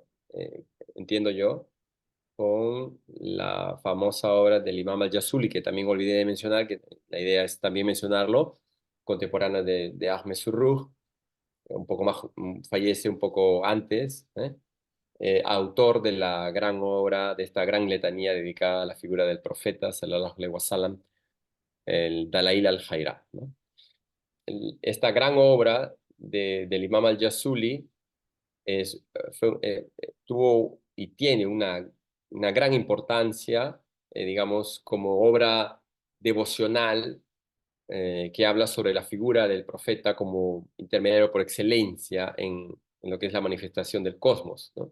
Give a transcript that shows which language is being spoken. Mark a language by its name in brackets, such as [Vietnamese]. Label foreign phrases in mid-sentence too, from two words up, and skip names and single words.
[Spanish] Entiendo yo, con la famosa obra del Imam al-Jasuli, que también olvidé de mencionar, que la idea es también mencionarlo, contemporánea de Ahmed Surruj, un poco más, fallece un poco antes, autor de la gran obra, de esta gran letanía dedicada a la figura del profeta, [Arabic] صلى الله عليه وسلم, [Spanish] el Dalail al-Jaira, ¿no? Esta gran obra del Imam al-Jasuli tuvo y tiene una gran importancia, digamos, como obra devocional que habla sobre la figura del profeta como intermediario por excelencia en lo que es la manifestación del cosmos, ¿no?